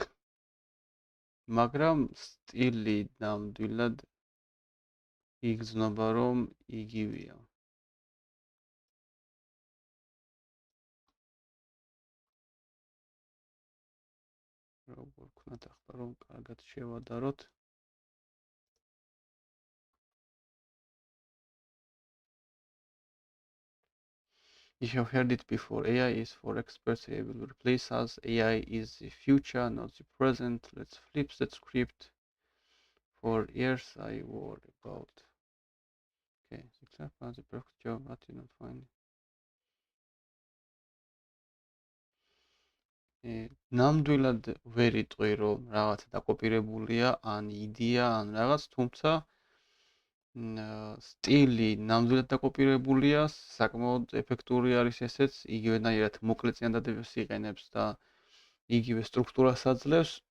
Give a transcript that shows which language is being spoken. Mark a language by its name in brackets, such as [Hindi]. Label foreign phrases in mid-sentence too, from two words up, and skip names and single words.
[Georgian] მაგრამ სტილი ნამდვილად იგრძნობა რომ იგივეა. როგორ ვქნათ ახლა რომ კარგად შევადაროთ. [English] You have heard it before. AI is for experts. AI will replace us. AI is the future, not the present. Let's flip that script. For years I worried about. Okay, the clap has a perfect job, but you don't find it. [Georgian] ნამდვილად ვერ იტყვი რომ რაღაც დაკოპირებულია, ან იდეა, ან რაღაც, თუმცა სტილი ნამდვილად დაკოპირებულია, საკმაოდ ეფექტური არის ესეც, იგივენაირად მოკლე წინადადებას იყენებს და იგივე სტრუქტურას აძლევს.